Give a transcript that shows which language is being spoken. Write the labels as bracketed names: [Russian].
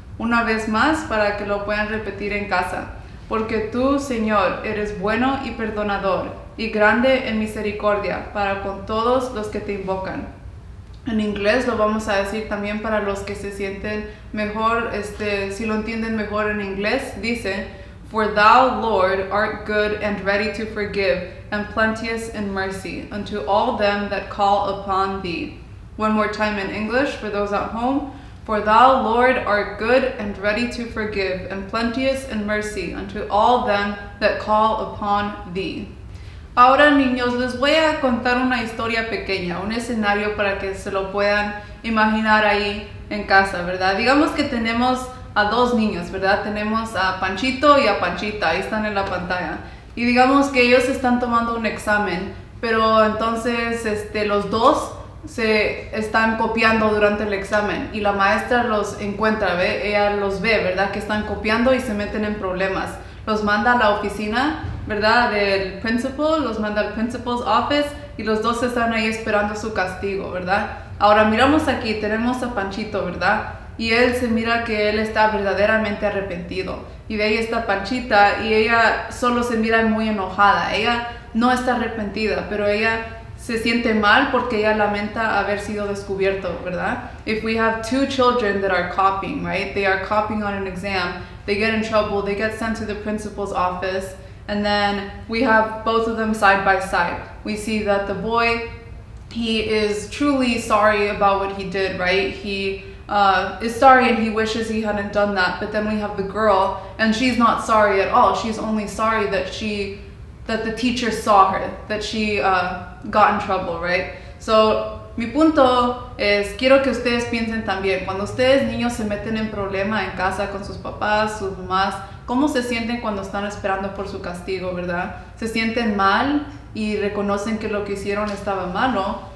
[Spanish] Una vez más, para que lo puedan repetir en casa. Porque tú, Señor, eres bueno y perdonador, y grande en misericordia para con todos los que te invocan. En inglés lo vamos a decir también para los que se sienten mejor, si lo entienden mejor en inglés. [English] Dice: for thou, Lord, art good and ready to forgive, and plenteous in mercy, unto all them that call upon thee. One more time in English for those at home. For thou, Lord, art good and ready to forgive, and plenteous in mercy, unto all them that call upon thee. [Spanish] Ahora, niños, les voy a contar una historia pequeña, un escenario para que se lo puedan imaginar ahí en casa, ¿verdad? Digamos que tenemos a dos niños, ¿verdad? Tenemos a Panchito y a Panchita, ahí están en la pantalla. Y digamos que ellos están tomando un examen, pero entonces los dos se están copiando durante el examen y la maestra los encuentra, ¿ve? Ella los ve, ¿verdad? Que están copiando y se meten en problemas. Los manda a la oficina, ¿verdad? Del principal, los manda al principal's office y los dos están ahí esperando su castigo, ¿verdad? Ahora miramos aquí, tenemos a Panchito, ¿verdad? Y él se mira que él está verdaderamente arrepentido. Y de ahí está Panchita y ella solo se mira muy enojada. Ella no está arrepentida, pero ella se siente mal porque ella lamenta haber sido descubierto, ¿verdad? [English] If we have two children that are copying, right? They are copying on an exam, they get in trouble, they get sent to the principal's office, and then we have both of them side by side. We see that the boy, he is truly sorry about what he did, right? He is sorry and he wishes he hadn't done that, but then we have the girl, and she's not sorry at all. She's only sorry that the teacher saw her, that she got in trouble, right? [Spanish] So, mi punto es, quiero que ustedes piensen también, cuando ustedes niños se meten en problema en casa con sus papás, sus mamás, ¿cómo se sienten cuando están esperando por su castigo, verdad? ¿Se sienten mal y reconocen que lo que hicieron estaba malo?